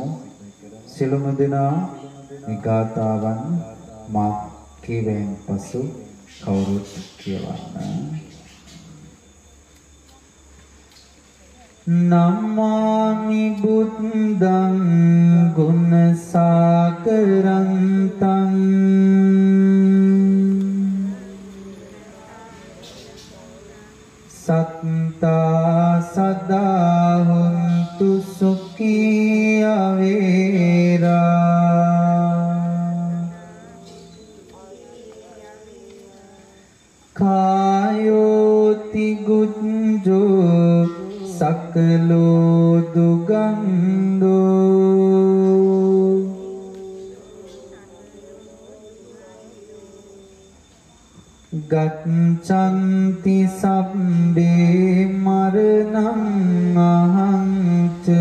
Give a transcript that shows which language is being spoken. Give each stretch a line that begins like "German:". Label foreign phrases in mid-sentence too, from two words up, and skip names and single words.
Sinhala: සියලුම දෙනා මේ ගාථාවන් මා කියවෙන් පසු කවුරුත් කියවන්න.
Pali: නමාමි බුද්ධං ගුණ සාකරන්තං සත්තා සදා හොන්තු සුඛී අවේරා කායෝති ගුඤ්ජෝ සකලෝ දුගන්ධෝ ගච්ඡන්ති සබ්බේ මරණං අහංච